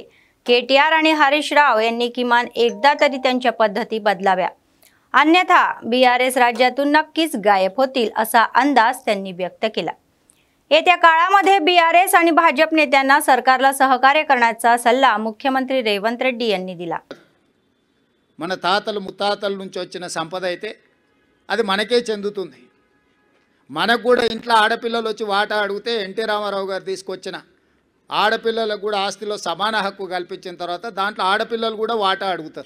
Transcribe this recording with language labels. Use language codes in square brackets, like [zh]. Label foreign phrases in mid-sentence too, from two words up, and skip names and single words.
[mr] KTR आणि हरीश राव यांनी किमान एकदा तरी त्यांच्या पद्धती बदलाव्या, अन्यथा BRS राज्यातून नक्कीच गायब होतील असा अंदाज त्यांनी व्यक्त केला। येत्या काळामध्ये BRS आणि भाजप नेत्यांना सरकारला सहकार्य करण्याचा सल्ला मुख्यमंत्री रेवंत రెడ్డి यांनी दिला। [te] మన తాతలు ముత్తాతల నుంచి వచ్చిన సంపద అయితే అది మనకే చెందుతుంది। మనకు కూడా ఇంట్లో ఆడపిల్లలు వచ్చి వాటా అడిగితే ఎన్టీ రామారావు గారు తీసుకొచ్చిన ఆడపిల్లలకు కూడా ఆస్తిలో సమాన హక్కు కల్పించిన తర్వాత దాంట్లో ఆడపిల్లలు కూడా వాటా అడుగుతారు।